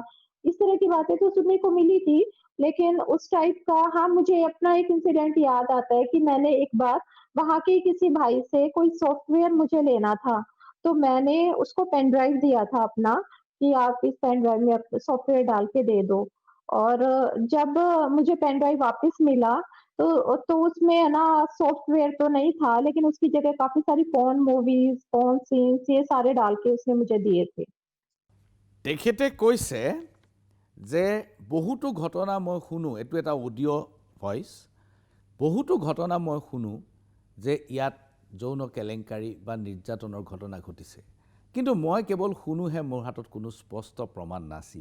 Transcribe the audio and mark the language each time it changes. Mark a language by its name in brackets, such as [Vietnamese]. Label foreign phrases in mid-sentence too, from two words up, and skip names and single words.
[Hindi] इस तरह की बातें तो सुनने को मिली थी, लेकिन उस टाइप का हाँ, मुझे अपना एक इंसिडेंट याद आता है कि मैंने एक बार वहाँ के किसी भाई से कोई सॉफ्टवेयर मुझे लेना था, तो मैंने उसको पेन ड्राइव दिया था अपना कि आप इस पेन ड्राइव में सॉफ्टवेयर डाल के दे दो। और जब मुझे पेन ड्राइव वापस मिला तो उसमें है ना सॉफ्टवेयर तो नहीं था, लेकिन उसकी जगह काफी सारी पोर्न मूवीज, पोर्न सीन्स, ये सारे डाल के उसने मुझे दिए थे। [Assamese] तेखेते কৈছে যে বহুতো ঘটনা মই শুনো, এটো এটা [English] audio voice, [Assamese] বহুতো ঘটনা মই শুনো যে ইয়াত যৌন কেলেংকাৰী বা নিৰ্যাতনৰ ঘটনা ঘটিছে, কিন্তু মই কেৱল শুনোহে, মোৰ হাতত কোনো স্পষ্ট প্ৰমাণ নাছিল।